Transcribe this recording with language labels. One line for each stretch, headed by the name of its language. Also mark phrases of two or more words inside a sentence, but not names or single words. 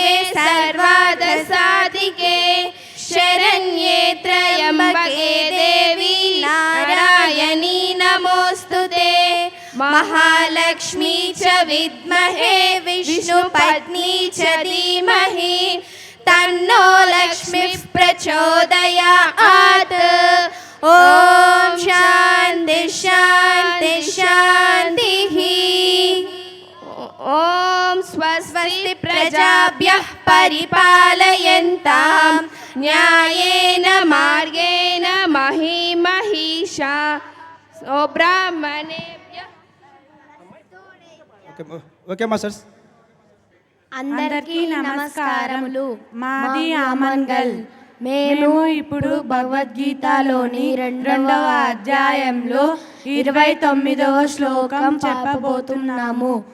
Sanskrit: सर्वार्थसाधिके शरण्ये त्र्यम्बके देवी नारायणी नमोस्तुते महालक्ष्मी च विद्महे विष्णुपत्नी च धीमहि तन्नो लक्ष्मीः प्रचोदयात् ॐ शान्ति शान्ति शान्तिः ॐ स्वस्ति प्रजाभ्यः परिपालयन्तां न्यायेन मार्गेण महिषा ब्राह्मणेभ्यः
English: okay masters.
Telugu: అందరికీ నమస్కారములు. మాది ఆమన్గల్. మేము ఇప్పుడు భగవద్గీతలోని 2వ అధ్యాయంలో 29వ శ్లోకం చెప్పబోతున్నాము.